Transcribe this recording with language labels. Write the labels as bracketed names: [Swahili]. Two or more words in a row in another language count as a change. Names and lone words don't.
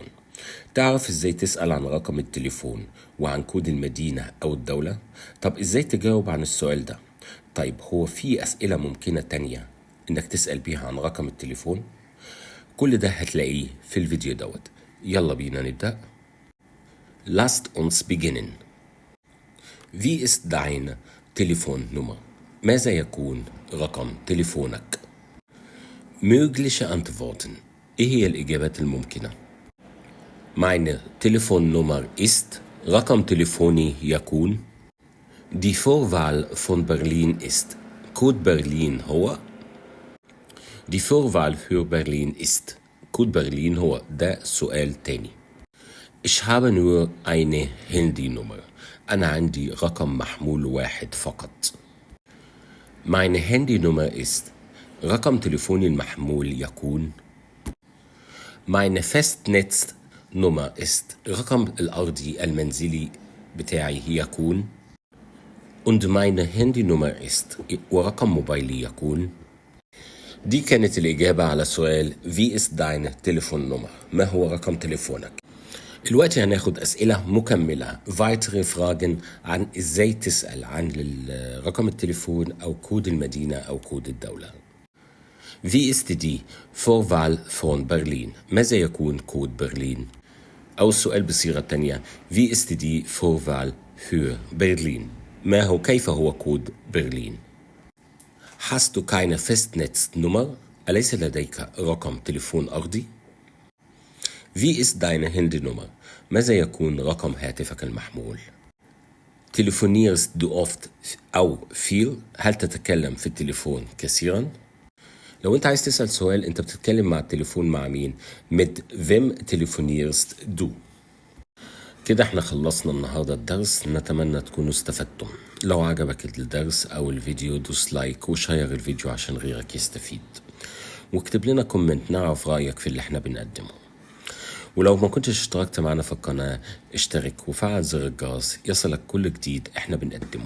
[Arabic] تعرف ازاي تسأل عن رقم التليفون وعن كود المدينة أو الدولة؟ طب ازاي تجاوب عن السؤال ده؟ طيب هو في أسئلة ممكنة تانية انك تسأل بيها عن رقم التليفون؟ كل ده هتلاقيه في الفيديو دوت. يلا بينا نبدأ. [German] Lasst uns beginnen. Wie ist deine Telefonnummer? [Arabic] ماذا يكون رقم تليفونك؟ [German] Mögliche Antworten. [Arabic] إيه هي الإجابات الممكنة؟ [German] Meine Telefonnummer ist [Arabic] رقم تليفوني يكون [German] Die Vorwahl von Berlin ist [Arabic] كود برلين هو [German] Die Vorwahl für Berlin ist [Arabic] كود برلين هو ده سؤال تاني. [German] Ich habe nur eine Handynummer. [Arabic] أنا عندي رقم محمول واحد فقط. [German] Meine Handynummer ist [Arabic] رقم تليفوني المحمول يكون [German] Meine Festnetznummer ist [Arabic] رقم الأرضي المنزلي بتاعي يكون [German] Und meine Handynummer ist [Arabic] ورقم موبايلي يكون. دي كانت الإجابة على سؤال [German] Wie ist deine Telefonnummer؟ [Arabic] ما هو رقم تليفونك؟ دلوقتي هناخد أسئلة مكملة [German] weitere Fragen [Arabic] عن إزاي تسأل عن رقم التليفون أو كود المدينة أو كود الدولة. [German] Wie ist die Vorwahl von Berlin؟ [Arabic] ماذا يكون كود برلين؟ أو السؤال بصيغة تانية [German] Wie ist die Vorwahl für Berlin؟ [Arabic] كيف هو كود برلين؟ [German] Hast du keine Festnetznummer؟ [Arabic] أليس لديك رقم تليفون أرضي؟ [German] Wie ist deine Handynummer؟ [Arabic] ماذا يكون رقم هاتفك المحمول؟ [German] Telefonierst du oft أو viel؟ [Arabic] هل تتكلم في التليفون كثيرا؟ لو انت عايز تسأل سؤال انت بتتكلم مع التليفون مع مين؟ [German] Mit wem telefonierst du؟ [Arabic] كده احنا خلصنا النهاردة الدرس. نتمنى تكونوا استفدتم. لو عجبك الدرس او الفيديو دوس لايك وشير الفيديو عشان غيرك يستفيد، واكتب لنا كومنت نعرف رأيك في اللي احنا بنقدمه. ولو ما كنتش اشتركت معنا في القناة اشترك وفعل زر الجرس يصلك كل جديد احنا بنقدمه.